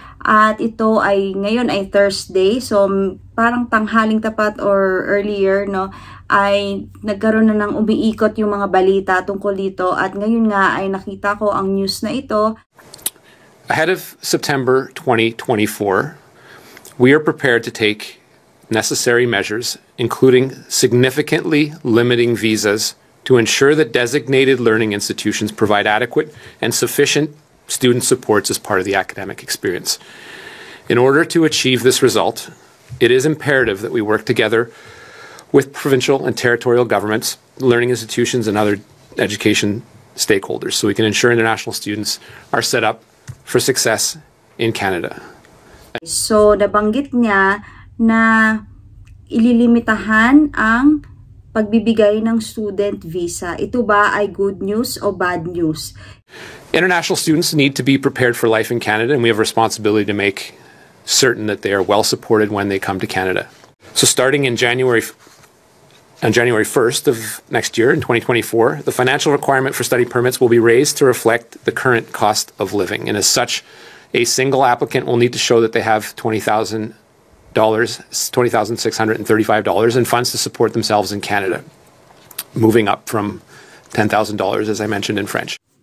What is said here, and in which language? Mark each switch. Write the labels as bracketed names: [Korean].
[Filipino] At ito ay ngayon ay Thursday, so parang tanghaling tapat [English] or earlier, [Filipino] no, ay nagkaroon na ng umiikot yung mga balita tungkol dito, at ngayon nga ay nakita ko ang news na ito. [English] Ahead of September 2024, we are prepared to take necessary measures, including significantly limiting visas to ensure that designated learning institutions provide adequate and sufficient student supports as part of the academic experience. In order to achieve this result, it is imperative that we work together with provincial and territorial governments, learning institutions, and other education stakeholders so we can ensure international students are set up for success in Canada. [Filipino] So, nabanggit niya na ililimitahan ang pagbibigay ng student visa. Ito ba ay [English] good news [Filipino] o [English] bad news? International students need to be prepared for life in Canada, and we have a responsibility to make certain that they are well supported when they come to Canada. So starting on January 1st of next year, in 2024, the financial requirement for study permits will be raised to reflect the current cost of living. And as such, a single applicant will need to show that they have $20,635 in funds to support themselves in Canada, moving up from $10,000, as I mentioned in French.